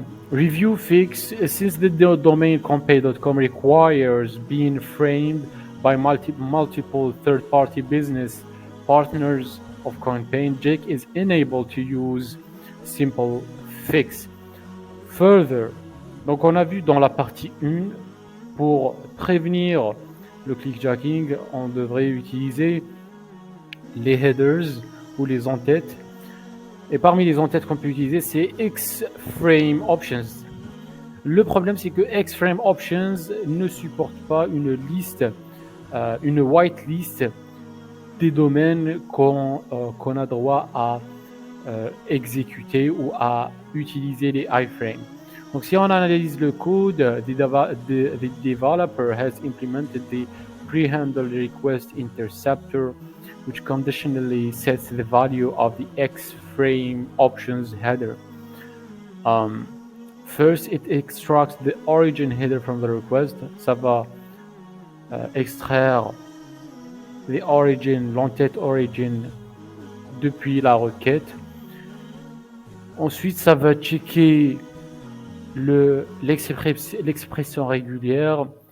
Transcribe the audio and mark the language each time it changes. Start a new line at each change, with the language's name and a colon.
English: Review fix, since the domain coinpay.com requires being framed by multiple third-party business partners of CoinPay, Jake is unable to use simple fix. Further,
French: donc on a vu dans la partie 1, pour prévenir le clickjacking, on devrait utiliser les headers ou les entêtes. Et parmi les entêtes qu'on peut utiliser, c'est Xframe Options. Le problème, c'est que Xframe Options ne supporte pas une liste, une whitelist des domaines qu'on a droit à exécuter ou à utiliser les iframes. Donc, si on analyse le code,
English: the developer has implemented the pre-handle request interceptor, which conditionally sets the value of the Xframe options header. First, it extracts the origin header from the request.
French: Ça va extraire l'entête origin depuis la requête. Ensuite, ça va checker l'expression régulière.